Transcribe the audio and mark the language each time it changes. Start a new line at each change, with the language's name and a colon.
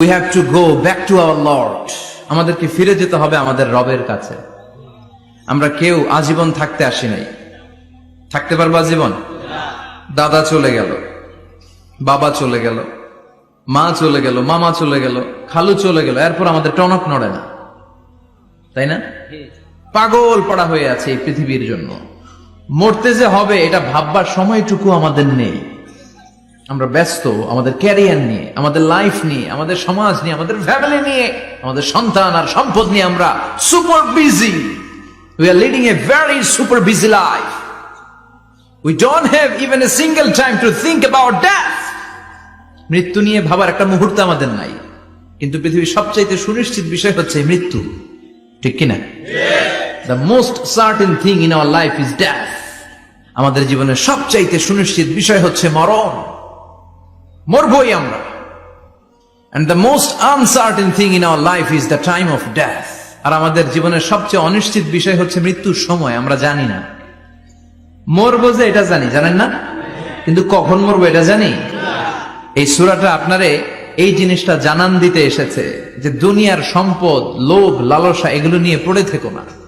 English: have to go back to our Lord.
Bangla: আমাদেরকে ফিরে যেতে হবে আমাদের রবের কাছে। আমরা কেউ আজীবন থাকতে আসি নাই। থাকতে পারবো আজীবন? দাদা চলে গেল, বাবা চলে গেল, মা চলে গেল, মামা চলে গেল, খালু চলে গেল, এরপর আমাদের টনক নড়ে না, তাই না? পাগল পড়া হয়ে আছে এই পৃথিবীর জন্য। মরতে যে হবে এটা ভাববার সময়টুকু আমাদের নেই। আমরা ব্যস্ত আমাদের ক্যারিয়ার নিয়ে, আমাদের লাইফ নিয়ে, আমাদের সমাজ নিয়ে, আমাদের ফ্যামিলি নিয়ে, আমাদের সন্তান আর সম্পদ নিয়ে আমরা super busy.
English: We are leading a very super busy life. We don't have even a single time to think about death.
Bangla: মৃত্যু নিয়ে ভাবার একটা মুহূর্ত আমাদের নাই। কিন্তু পৃথিবীর সবচাইতে সুনিশ্চিত বিষয় হচ্ছে মৃত্যু, ঠিক কিনা?
English: The most certain thing in our life is death.
Bangla: আমাদের জীবনের সবচাইতে সুনিশ্চিত বিষয় হচ্ছে মরণ। মরবই আমরা।
English: And the most uncertain thing in our life is the time of death.
Bangla: আর আমাদের জীবনের সবচেয়ে অনিশ্চিত বিষয় হচ্ছে মৃত্যুর সময়। আমরা জানি না। মরবো যে এটা জানি, জানেন না? কিন্তু কখন মরবো এটা জানি? এই সূরাটা আপনারে এই জিনিসটা জানান দিতে এসেছে যে দুনিয়ার সম্পদ, লোভ, লালসা এগুলো নিয়ে পড়ে থেকো না।